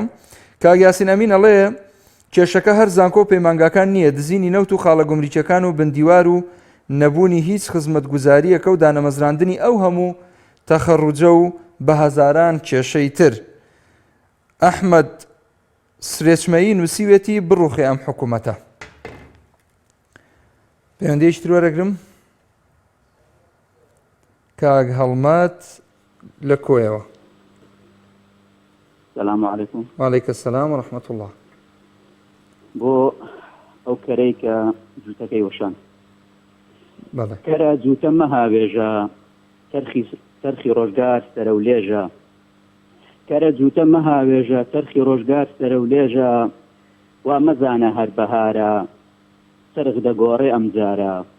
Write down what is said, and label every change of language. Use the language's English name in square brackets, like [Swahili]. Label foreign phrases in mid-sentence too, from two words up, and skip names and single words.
[Central Kurdish] کاک یاسین ئەمین ئەڵێ کێشەکە هەر زانکۆ پەیمانگاکان نییە دزینی نەوت و خاڵە گومریچەکان و بندیوار و نەبوونی هیچ خزمەتگوزاریەکە و دانەمەزراندنی ئەو هەموو تەخەڕوجە و بە هەزاران کێشەی تر. ئەحمەد سرێچمەیی نووسیوێتی بڕوخێ ئەم حکوومەتە. پەیوەندیەکی تر وەرەگرم کاک هەڵمەت لە کۆیەوە. [Arabic] السلام عليكم. وعليكم السلام ورحمة الله. [Central Kurdish] بۆ ئەو کەرەی کە جووتەکەی وەشان بەڵێ کەرە جووتە مەهاوێژە تەرخی ڕۆژگار سەرە و لێژە کەرە جووتە مەهاوێژە تەرخی ڕۆژگار سەرە و لێژە وا مەزانە هەر بەهارە سەرغ دەگۆڕێ ئەمجارە